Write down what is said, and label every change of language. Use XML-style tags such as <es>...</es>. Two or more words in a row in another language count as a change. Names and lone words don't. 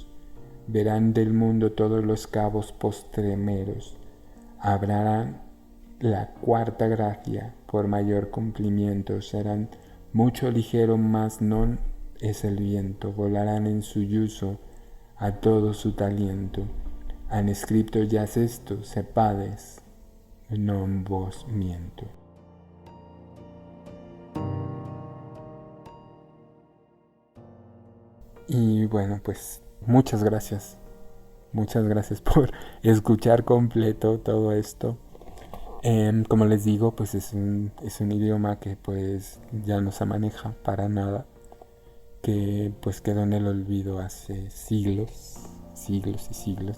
<osp>Verán del mundo todos los cabos postremeros. Habrán la cuarta gracia, por mayor cumplimiento, serán mucho ligero, mas non es el viento, volarán en su yuso a todo su talento. Han escrito ya esto, sepades, non vos miento.</osp> <es>Y bueno, pues muchas gracias por escuchar completo todo esto. Como les digo, pues es un idioma que pues ya no se maneja para nada, que pues quedó en el olvido hace siglos y siglos.</es>